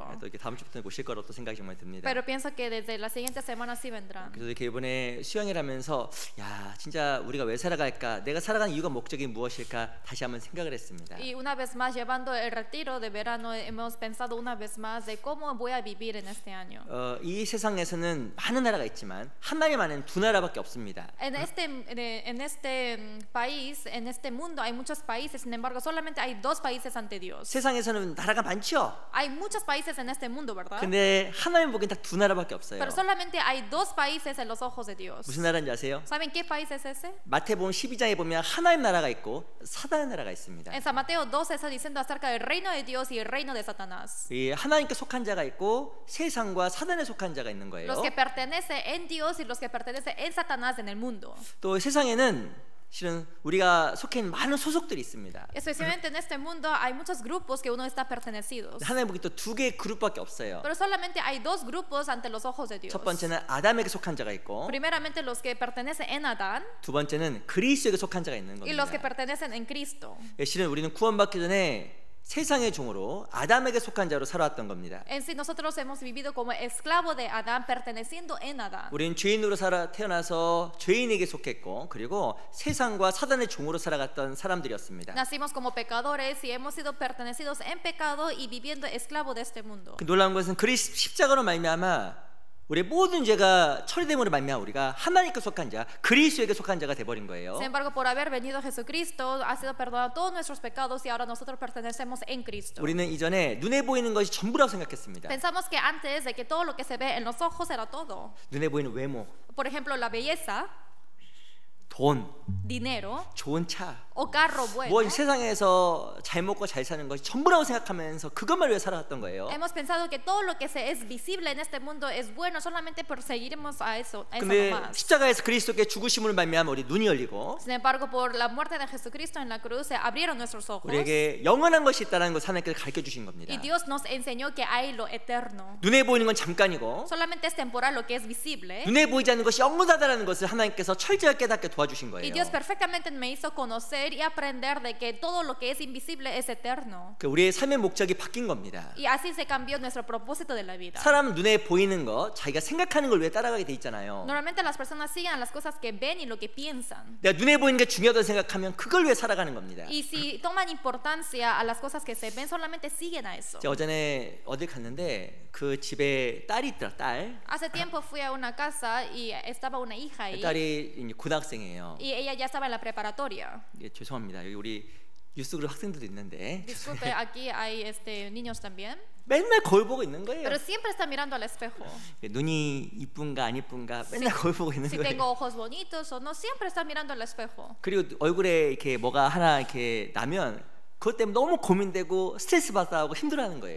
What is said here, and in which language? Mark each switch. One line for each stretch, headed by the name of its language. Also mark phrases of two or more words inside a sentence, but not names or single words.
Korean: 또 이렇게 다음 주부터 오실 거라고 또 생각이 정말 듭니다.
Spanish: Pero pienso que desde la siguiente semana sí vendrán.
Korean: 그래서 이렇게 이번에 수양이라면서 야 진짜 우리가 왜 살아갈까? 내가 살아가는 이유가 목적이 무엇일까? 다시 한번 생각을 했습니다.
Spanish: Y una vez más, llevando el retiro de verano, hemos pensado una vez más de cómo voy a vivir en este año.
Korean: 이 세상에서는 많은 나라가 있지만 하나님 안에는 두 나라밖에 없습니다.
Spanish: En este país, en este mundo hay muchos países, sin embargo, solamente hay dos países ante Dios.
Korean: 세상에서는 나라가 많죠.
Spanish: Hay muchos países en este mundo, ¿verdad?
Korean: 근데 하나님 보기엔 딱 두 나라밖에 없어요.
Spanish: Pero solamente hay dos países en los ojos de Dios.
Korean: 무슨 나라인지 아세요?
Spanish: ¿Saben qué país es ese?
Korean: 마태복음 12장에 보면 하나님 나라가 있고 사단의 나라가 있습니다.
Spanish: En San Mateo 12 está diciendo acerca del reino de Dios y el reino de Satanás.
Korean: 이 하나님께 속한 자가 있고 세상과 사단에 속한 자가 있는 거예요.
Spanish: Los que pertenecen en Dios y los que pertenecen en Satanás en el mundo.
Korean: 또 세상에는 실은 우리가 속해 있는 많은 소속들이 있습니다.
Spanish: Especialmente en este mundo hay muchos grupos que uno está pertenecidos.
Korean: 하나님 보기 또 두 개의 그룹밖에 없어요.
Spanish: Pero solamente hay dos grupos ante los ojos de Dios.
Korean: 첫 번째는 아담에게 속한 자가 있고
Spanish: Primeramente los que pertenecen en Adán
Korean: 두 번째는 그리스도에게 속한 자가 있는
Spanish: y los que
Korean: 겁니다.
Spanish: pertenecen en Cristo.
Korean: 실은 우리는 구원받기 전에 세상의 종으로 아담에게 속한 자로 살아왔던 겁니다.
Spanish: En sí nosotros hemos vivido como esclavo de Adán, perteneciendo en Adán.
Korean: 우리는 죄인으로 태어나서 죄인에게 속했고 그리고 세상과 사단의 종으로 살아갔던 사람들이었습니다.
Spanish: Nacimos como pecadores y hemos sido pertenecidos en pecado y viviendo esclavo de este mundo.
Korean: 그 놀라운 것은 그리스도 십자가로 말미암아 우리의 모든 죄가 처리됨으로 말미암아 우리가 하나님께 속한 자, 그리스도에게 속한 자가 돼버린 거예요.
Spanish: Sin embargo, por haber venido Jesucristo, ha sido perdonado todos nuestros pecados y ahora nosotros pertenecemos en Cristo.
Korean: 우리는 이전에 눈에 보이는 것이 전부라고 생각했습니다.
Spanish: Pensamos que antes de que todo lo que se ve en los ojos era todo.
Korean: 눈에 보이는 외모,
Spanish: Por ejemplo, la belleza,
Korean: 돈,
Spanish: dinero
Korean: 좋은 차,
Spanish: o carro bueno.
Korean: 뭐 세상에서 잘 먹고 잘 사는 것이 전부라고 생각하면서 그것만 위해 살아왔던 거예요.
Spanish: Hemos pensado que todo lo que es visible en este mundo es bueno, solamente perseguiremos a eso
Korean: 근데
Spanish: nomás.
Korean: 십자가에서 그리스도께 죽으심을 말미암아 우리 눈이 열리고
Spanish: Sin embargo, por la muerte de Jesucristo en la cruz se abrieron nuestros ojos
Korean: 우리에게 영원한 것이 있다는 것을 하나님께서 가르쳐 주신 겁니다.
Spanish: y Dios nos enseñó que hay lo eterno.
Korean: 눈에 보이는 건 잠깐이고
Spanish: Solamente es temporal lo que es visible.
Korean: 눈에 보이지 않는 것이 영원하다는 것을 하나님께서 철저하게 깨닫게 도와주신
Spanish: Y
Korean: 거예요.
Spanish: Dios perfectamente me hizo conocer y aprender de que todo lo que es invisible es eterno.
Korean: 우리의 삶의 목적이 바뀐 겁니다.
Spanish: Y así se cambió nuestro propósito de la vida.
Korean: 사람은 눈에 보이는 것, 자기가 생각하는 걸 왜 따라가게 돼 있잖아요.
Spanish: Normalmente las personas siguen a las cosas que ven y lo que piensan.
Korean: 내가 눈에 보이는 게 중요하다고 생각하면 그걸 왜 살아가는 겁니다.
Spanish: Y si toman importancia a las cosas que se ven, solamente siguen a eso.
Korean: 제가 어전에 어딜 갔는데 그 집에 딸이 있더라. 딸.
Spanish: Hace tiempo fui a una casa y estaba una hija ahí.
Korean: 딸이 이제 고등학생이에요.
Spanish: Y ella ya estaba en la preparatoria.
Korean: 예, 죄송합니다. 여기 우리 뉴스그룹 학생들도 있는데
Spanish: Disculpe, aquí hay niños también.
Korean: 맨날 거울 보고 있는 거예요.
Spanish: Pero siempre está mirando al espejo.
Korean: 눈이 이쁜가 안 이쁜가 맨날 거울 보고 있는
Spanish: Si
Korean: 거예요.
Spanish: tengo ojos bonitos o no, siempre está mirando al espejo.
Korean: 그리고 얼굴에 이렇게 뭐가 하나 이렇게 나면 그것 때문에 너무 고민되고 스트레스 받아하고 힘들어하는 거예요.